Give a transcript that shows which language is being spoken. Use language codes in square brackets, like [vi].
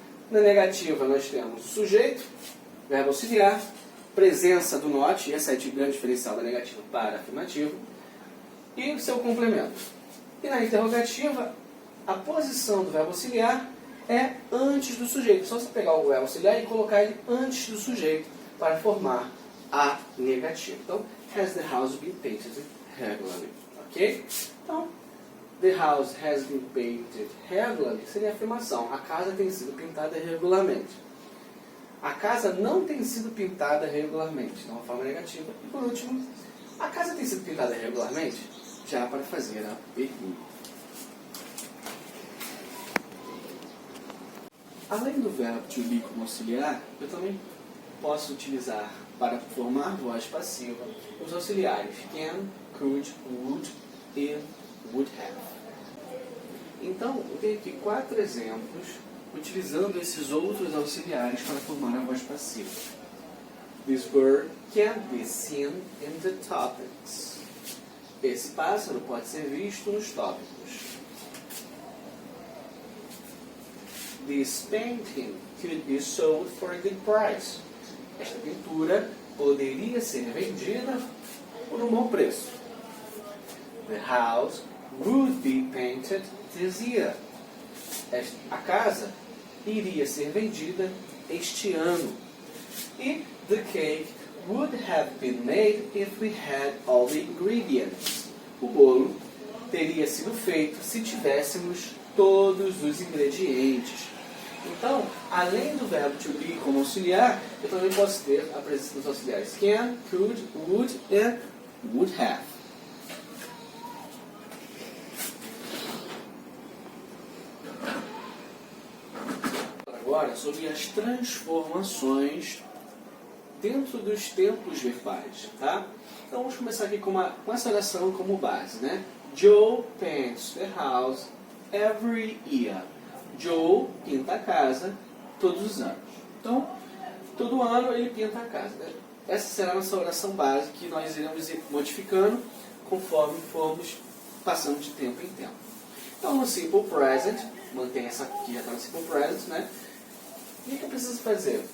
[pt] Na negativa nós temos o sujeito, verbo auxiliar, presença do not, essa é a grande diferencial da negativa para a afirmativa, e o seu complemento. E na interrogativa, a posição do verbo auxiliar é antes do sujeito. Só você pegar o verbo auxiliar e colocar ele antes do sujeito para formar a negativa. [en] Então, has the house been painted regularly? [pt] Ok? Então, [en] the house has been painted regularly [pt] seria a afirmação. A casa tem sido pintada regularmente. A casa não tem sido pintada regularmente, então, uma forma negativa. E por último, a casa tem sido pintada regularmente? Já para fazer a pergunta. Além do verbo to be como auxiliar, eu também posso utilizar para formar voz passiva os auxiliares can, could, would e would have. Então, eu tenho aqui 4 exemplos utilizando esses outros auxiliares para formar a voz passiva. [en] This bird can be seen in the topics. [pt] Esse pássaro pode ser visto nos tópicos. [en] This painting could be sold for a good price. [pt] Esta pintura poderia ser vendida por um bom preço. [en] The house would be painted this year. [pt] A casa iria ser vendida este ano. [en] E the cake would have been made if we had all the ingredients. [pt] O bolo teria sido feito se tivéssemos todos os ingredientes. Então, além do verbo to be como auxiliar, eu também posso ter a presença dos auxiliares can, could, would e would have. Agora, sobre as transformações dentro dos tempos verbais, tá? Então, vamos começar aqui com essa oração como base, né? [en] Joe paints the house every year. [pt] Joe pinta a casa todos os anos. Então, todo ano ele pinta a casa, né? Essa será a nossa oração base que nós iremos ir modificando conforme formos passando de tempo em tempo. Então, no Simple Present, mantém essa aqui, já está no Simple Present, né? O que eu preciso fazer?